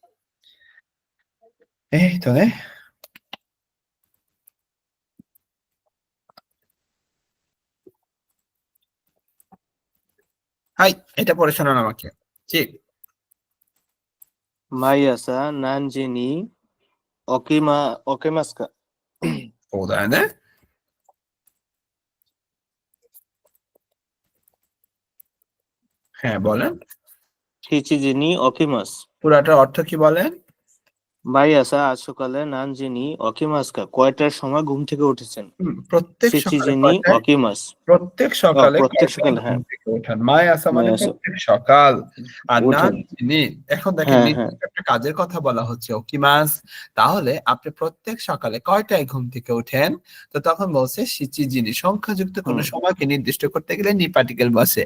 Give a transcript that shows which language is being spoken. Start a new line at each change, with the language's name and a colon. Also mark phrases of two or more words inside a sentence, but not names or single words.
Bangla: এই তোね。হাই, এটা পড়ে শোনান আমাকে। ঠিক।
Japanese: 毎朝何時に起きますか? そうだよね。
Bangla: হ্যাঁ, বলেন।
Japanese: 7 時に起きます。
Bangla: পুরাটার অর্থ কি বলেন?
Japanese: 毎朝
Bangla: আজ সকালে
Japanese: 何時に起きますか?
Bangla: কয়টার সময় ঘুম থেকে উঠেছেন? প্রত্যেক
Japanese: 7時
Bangla: সকালে
Japanese: に
Bangla: কয়টায়?
Japanese: 起きます。
Bangla: প্রত্যেক সকালে প্রত্যেক কয়টায় সকালে, ঘুম হ্যাঁ। থেকে ওঠেন?
Japanese: 毎朝
Bangla: মানে
Japanese: 毎朝.
Bangla: প্রত্যেক সকাল। আর ওঠেন।
Japanese: 何時に,
Bangla: এখন দেখেন হ্যাঁ, নির্দিষ্ট একটা কাজের কথা বলা হচ্ছে, ওকিমাস। তাহলে আপনি প্রত্যেক সকালে কয়টায় ঘুম থেকে ওঠেন? তো তখন বলছে
Japanese: 七時に,
Bangla: সংখ্যাযুক্ত কোন সময়কে নির্দিষ্ট করতে গেলে নি পার্টিকেল বসে।